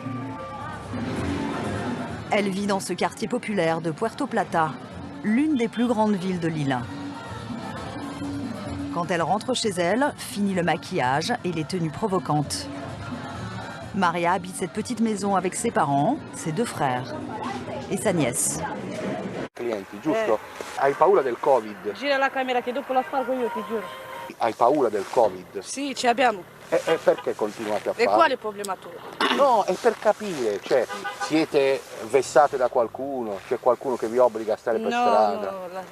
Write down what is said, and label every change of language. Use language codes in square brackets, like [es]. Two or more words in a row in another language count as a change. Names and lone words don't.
[fr] Elle vit dans ce quartier populaire de Puerto Plata, l'une des plus grandes villes de l'île. Quand elle rentre chez elle, finit le maquillage et les tenues provocantes. Maria habite cette petite maison avec ses parents, ses 2 frères et sa nièce. [it] Clienti, giusto? Hai paura del Covid? Gira la camera che dopo la spargo io, ti giuro. Hai paura del Covid? Sì, ce l'abbiamo. E perché continuate a E farlo? quale problema tu? No, è per capire, cioè, siete vessate da qualcuno? C'è qualcuno che vi obbliga a stare per strada?